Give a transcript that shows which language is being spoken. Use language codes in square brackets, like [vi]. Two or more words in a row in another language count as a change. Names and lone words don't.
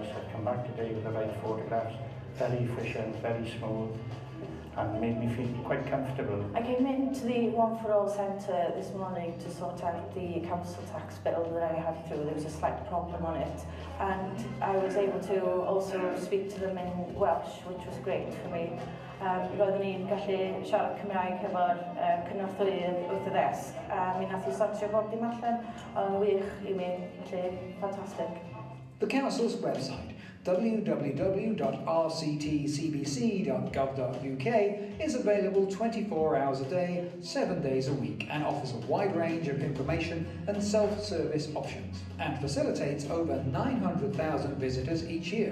[en] I've come back today with the right photographs, very efficient, very smooth, and made me feel quite comfortable. I came into the One for All centre this morning to sort out the council tax bill that I had through. There was a slight problem on it, and I was able to also speak to them in Welsh, which was great for me. [cy] Roeddwn ni'n gallu siarad Cymraeg efo'r cynorthwyydd wrth y ddesg. Mi nath I sortio bob dim allan, ond wych I mi, felly ffantastig. [en] The council's website, www.rctcbc.gov.uk, is available 24 hours a day, 7 days a week, and offers a wide range of information and self-service options, and facilitates over 900,000 visitors each year.